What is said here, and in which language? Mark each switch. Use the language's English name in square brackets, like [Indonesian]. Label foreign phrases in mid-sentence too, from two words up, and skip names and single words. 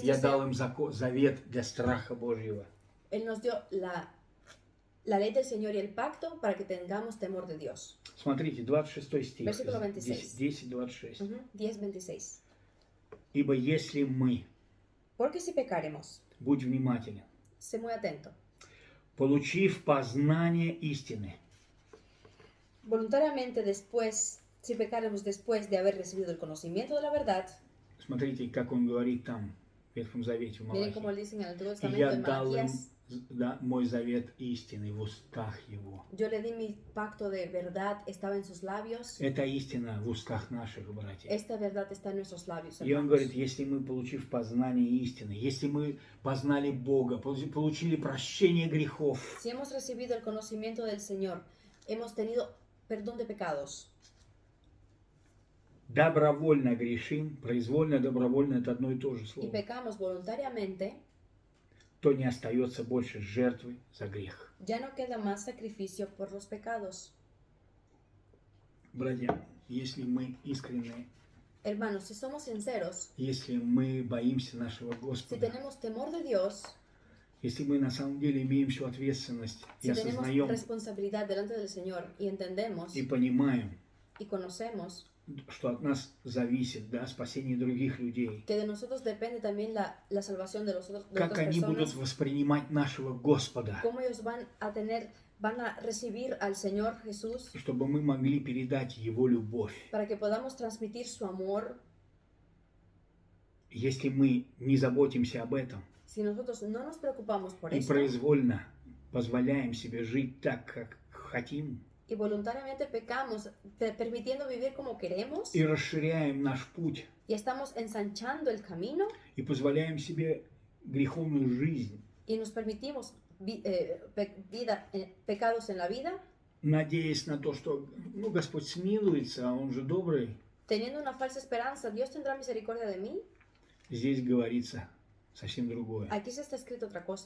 [Russian] Я дал им завет для страха Божьего. [Spanish] Él nos dio la ley del Señor y el pacto para que tengamos temor de Dios. [Russian] Смотрите, 26 стих. [Spanish] Versículo 26. [Russian] 10:26. [Spanish] 10:26. [Russian] Ибо если мы, [Spanish] Porque si pecaremos, [Russian] будь внимателен, [Spanish] sé muy atento, [Russian] получив познание истины, [Spanish] voluntariamente después, si pecaremos después de haber recibido el conocimiento de la verdad, [Russian] смотрите, как он говорит там, в Ветхом Завете, в [Spanish] miren como [Russian] Малахии. [Spanish] él dice en el Antiguo [Russian] И [Spanish] Testamento [Russian] я [Spanish] en [Russian] дал им [Spanish] Malaquías, [Russian] да, мой завет истины в устах его. [Spanish] Yo le di mi pacto de verdad, estaba en sus labios. [Russian] Это истина в устах наших братьев. [Spanish] Esta verdad está en nuestros labios, [Russian] И он [Spanish] hermanos. [Russian] говорит, если мы, получив познание истины, если мы познали Бога, получили прощение грехов, [Spanish] Si hemos recibido el conocimiento del Señor, hemos tenido perdón de pecados, [Russian] добровольно грешим, произвольно, добровольно это одно и то же [Spanish] y [Russian] слово, [Spanish] pecamos voluntariamente, [Russian] то не остается больше жертвы за грех. [Spanish] ya no queda más sacrificio por los pecados. [Russian] Братья, если мы искренне, [Spanish] Hermanos, si somos sinceros, [Russian] если мы боимся нашего [Spanish] si [Russian] Господа, [Spanish] tenemos temor de Dios, [Russian] если мы на самом деле имеем всю ответственность и [Spanish] si tenemos [Russian] осознаем [Spanish] responsabilidad delante del Señor y entendemos [Russian] и понимаем, [Spanish] y conocemos [Russian] что от нас зависит, да, спасение других людей, [Spanish] que de nosotros depende también la salvación de, de [Russian] как [Spanish] otras [Russian] они будут [Spanish] personas, [Russian] воспринимать нашего Господа, [Spanish] cómo ellos van a recibir al Señor Jesús [Russian] чтобы мы могли передать Его любовь. [Spanish] para que podamos transmitir su amor. [Russian] Если мы не заботимся об этом [Spanish] Si nosotros no nos preocupamos por [Russian] и [Spanish] esto [Russian] произвольно позволяем себе жить так, как хотим, [Spanish] y voluntariamente pecamos, permitiendo vivir como queremos, [Russian] и расширяем наш путь, [Spanish] y estamos ensanchando el camino [Russian] и позволяем себе греховную жизнь, [Spanish] y nos permitimos pecados en la vida, [Russian] надеясь на то, что ну, Господь смилуется, а Он же добрый, [Spanish] teniendo una falsa esperanza, Dios tendrá misericordia de mí. [Russian] здесь говорится совсем другое. [Spanish] Aquí se está escrito otra cosa.